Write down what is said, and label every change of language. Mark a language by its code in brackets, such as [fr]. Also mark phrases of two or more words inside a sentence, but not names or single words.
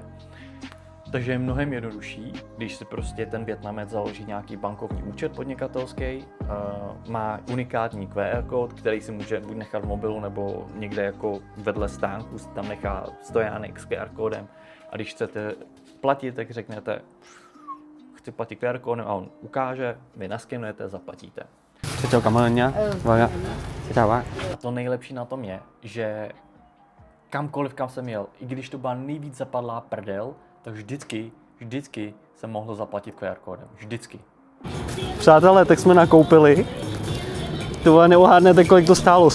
[cs] Takže je mnohem jednodušší, když si prostě ten Vietnamec založí nějaký bankovní účet podnikatelský, má unikátní QR kód, který si může buď nechat v mobilu nebo někde jako vedle stánku, si tam nechá stojánek s QR kódem a když chcete platit, tak řeknete chci platit QR kódem a on ukáže, vy naskenujete, zaplatíte. [vi] Chào cảm ơn nhá. Vâng ạ. Chào bác. [cs] A to nejlepší na tom je, že kamkoliv kam jsem jel, i když to byla nejvíc zapadlá prdel, tak vždycky jsem mohl zaplatit QR kódem. Vždycky. Přátelé, tak jsme nakoupili. Tohle neuhádnete, kolik to stálo.